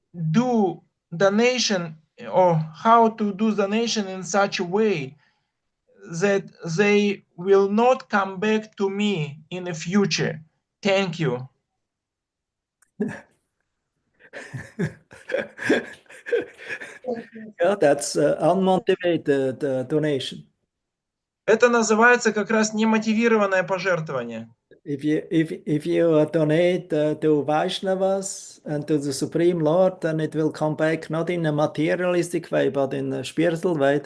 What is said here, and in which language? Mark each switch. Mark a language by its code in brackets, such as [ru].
[en] do donation or how to do donation in such a way that they will not come back to me in the future. Thank you. Yeah, that's unmotivated donation. [ru] Это называется как раз немотивированное пожертвование. [en] If you donate to Vaishnavas and to the Supreme Lord, then it will come back not in a materialistic way, but in a spiritual way.